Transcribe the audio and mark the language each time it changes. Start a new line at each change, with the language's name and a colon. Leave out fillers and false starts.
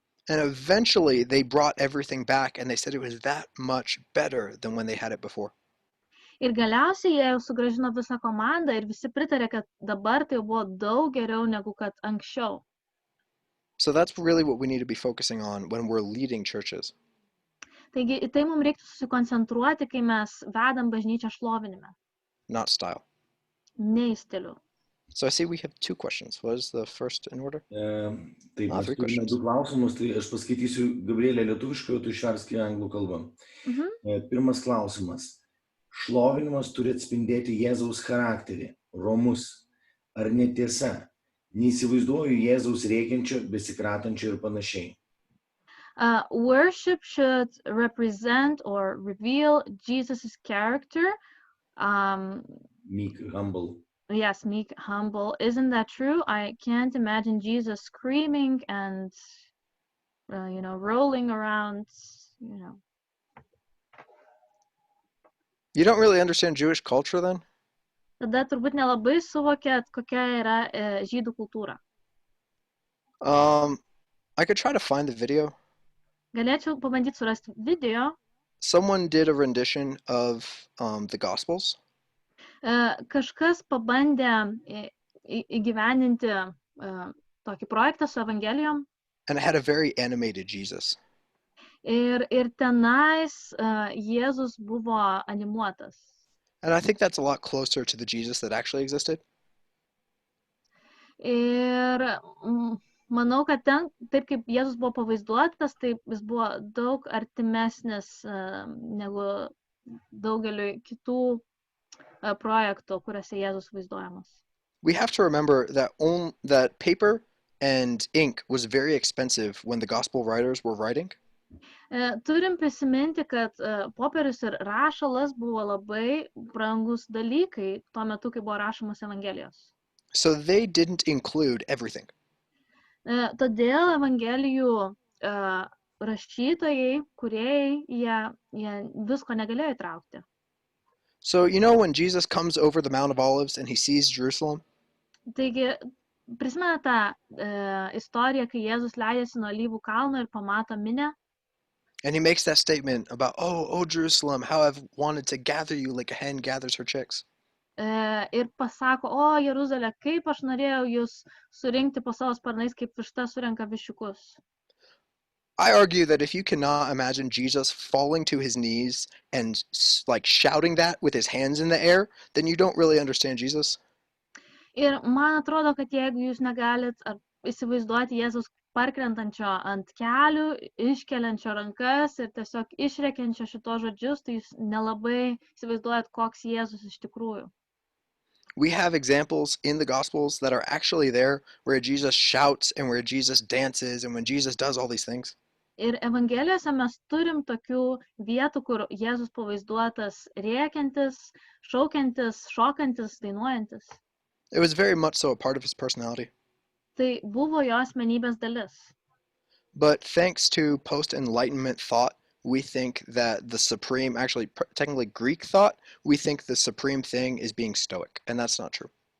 English: And eventually they brought everything back and they said it was that much better than when they had it before.
Lithuanian: Ir galiausiai jie jau sugrąžino visą komandą ir visi pritarė, kad dabar tai buvo daug geriau negu kad anksčiau.
English: So that's really what we need to be focusing on when we're leading churches.
Lithuanian: Taigi į tai mums reiktų susikoncentruoti, kai mes vedam bažnyčią šlovinime,
English: Not style.
Lithuanian: ne į stilių.
English: So I see we have two questions. What is the first in order?
Lithuanian: Taip, mes
English: Three
Lithuanian: turime
English: questions.
Lithuanian: du klausimus, tai aš paskaitysiu Gabrielė lietuviškai, o tu išversk į anglų kalbą. Pirmas klausimas. Šlovinimas turi atspindėti Jėzaus charakterį, romus. Ar netiesa? Neįsivaizduoju Jėzaus rėkiančio, besikratančio ir panašiai.
English: Worship should represent or reveal Jesus' character. Meek, humble. Yes, meek, humble. Isn't that true? I can't imagine Jesus screaming and, rolling around, You don't really understand Jewish culture then?
Lithuanian: Tada turbūt nelabai suvokėt, kokia yra žydų kultūra.
English: I could try to find the video.
Lithuanian: Galėčiau pabandyti surasti video.
English: Someone did a rendition of the Gospels.
Lithuanian: Kažkas pabandė įgyvendinti tokį projektą su Evangelijom.
English: And it had a very animated Jesus.
Lithuanian: Ir tenais Jėzus buvo animuotas.
English: And I think that's a lot closer to the Jesus that actually existed.
Lithuanian: Ir manau, kad ten, taip kaip Jėzus buvo pavaizduotas, taip jis buvo daug artimesnis negu daugeliu kitų projektų, kuriuose Jėzus vaizduojamas.
English: We have to remember that paper and ink was very expensive when the gospel writers were writing.
Lithuanian: Turim prisiminti, kad popierius ir rašalas buvo labai brangus dalykai tuo metu, kai buvo rašomos Evangelijos.
English: So they didn't include everything.
Lithuanian: Todėl Evangelijų rašytojai, kūrėjai, jie visko negalėjo įtraukti.
English: So when Jesus comes over the Mount of Olives and he sees Jerusalem?
Lithuanian: Taigi, prisimena tą istoriją, kai Jėzus leidėsi nuo Alyvų kalno ir pamato minią.
English: And he makes that statement about, oh Jerusalem, how I've wanted to gather you like a hen gathers her chicks.
Lithuanian: Ir pasako, o Jeruzalė, kaip aš norėjau jūs surinkti po savo sparnais, kaip višta surenka viščiukus.
English: I argue that if you cannot imagine Jesus falling to his knees and like shouting that with his hands in the air, then you don't really understand Jesus.
Lithuanian: Ir man atrodo, kad jeigu jūs negalit įsivaizduoti Jėzus parkrentančio ant kelių, iškeliančio rankas ir tiesiog išrekiančio šito žodžius, tai jūs nelabai įsivaizduojat, koks Jėzus iš tikrųjų.
English: We have examples in the Gospels that are actually there where Jesus shouts and where Jesus dances and when Jesus does all these things.
Lithuanian: Ir Evangelijose mes turim tokių vietų, kur Jėzus pavaizduotas rėkiantis, šaukiantis, šokantis, dainuojantis.
English: It was very much so a part of his personality.
Lithuanian: Tai buvo jo asmenybės dalis.
English: But thanks to post-Enlightenment thought, we think that the supreme, actually technically Greek thought, we think the supreme thing is being stoic, and that's not true.